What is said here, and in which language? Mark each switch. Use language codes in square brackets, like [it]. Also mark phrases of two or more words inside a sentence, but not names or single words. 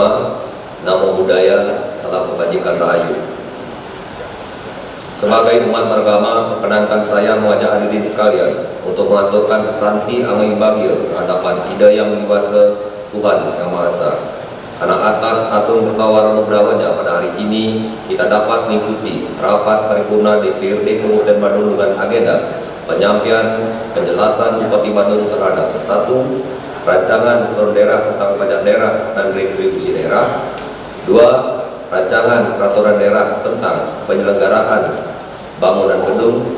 [pi] Namo Buddhaya, [id] salam kebajikan rahayu. Sebagai umat beragama, perkenankan saya mengajak hadirin sekalian untuk mengaturkan sesanti angin bagil hadapan Ida yang Wiwasa Tuhan Yang Maha Esa. Karena atas [ban] asung bertawaran nugrahnya [id] pada hari ini kita dapat mengikuti rapat paripurna DPRD Kabupaten Badung dengan agenda penyampaian penjelasan Bupati Badung terhadap 1. Rancangan peraturan daerah tentang pajak daerah dan retribusi daerah. 2. Rancangan peraturan daerah tentang penyelenggaraan bangunan gedung.